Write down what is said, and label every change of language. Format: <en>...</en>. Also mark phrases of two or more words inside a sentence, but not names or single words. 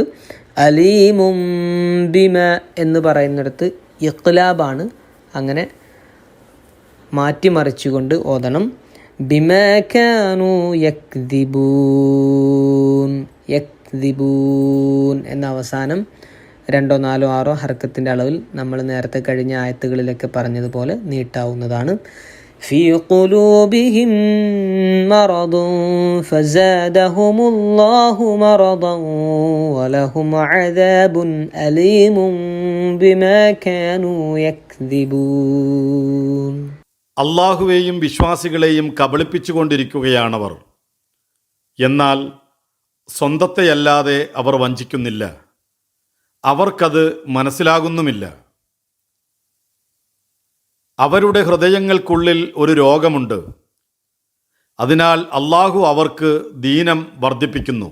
<ar>أليم بما</ar> <ml>എന്ന് പറയുന്നിടത്ത് ഇഖ്ലാബാണ്, അങ്ങനെ മാറ്റിമറിച്ചുകൊണ്ട് ഓതണം.</ml> <ar>بما كانوا يكذبون.</ar> <ml>യക്ദിബൂൻ എന്ന അവസാനം 2, 4, 6 ഹർക്കത്തിൻ്റെ അളവിൽ നമ്മൾ നേരത്തെ കഴിഞ്ഞ ആയത്തുകളിലൊക്കെ പറഞ്ഞതുപോലെ നീട്ടാവുന്നതാണ്.</ml> <ar>في قلوبهم مرض فزادهم الله مرضا ولهم عذاب أليم بما كانوا يكذبون.</ar> <ml>അല്ലാഹുവേയും വിശ്വാസികളെയും കബളിപ്പിച്ചുകൊണ്ടിരിക്കുകയാണവർ. എന്നാൽ സ്വന്തത്തെയല്ലാതെ അവർ വഞ്ചിക്കുന്നില്ല, അവർക്കത് മനസ്സിലാകുന്നുമില്ല. അവരുടെ ഹൃദയങ്ങൾക്കുള്ളിൽ ഒരു രോഗമുണ്ട്, അതിനാൽ അല്ലാഹു അവർക്ക് ദീനം വർദ്ധിപ്പിക്കുന്നു.</ml>